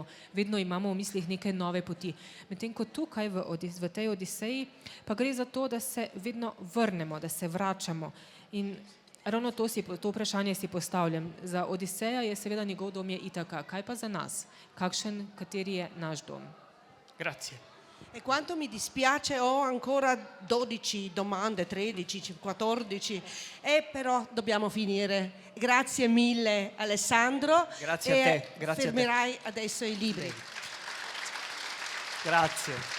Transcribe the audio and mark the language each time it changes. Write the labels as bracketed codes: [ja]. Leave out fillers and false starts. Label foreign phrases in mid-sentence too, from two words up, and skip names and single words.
[sl] Vedno imamo v mislih neke nove poti. Medtem ko tukaj v tej Odiseji pa gre za to, da se vedno vrnemo, da se vračamo. In ravno to vprašanje si postavljam. Za Odiseja je seveda njegov dom je Itaka. Kaj pa za nas? Kateri je naš dom? [it] Grazie. E quanto mi dispiace, ho ancora 12 domande, 13, 14, però dobbiamo finire. Grazie mille Alessandro. Grazie a te. Grazie fermerai adesso i libri.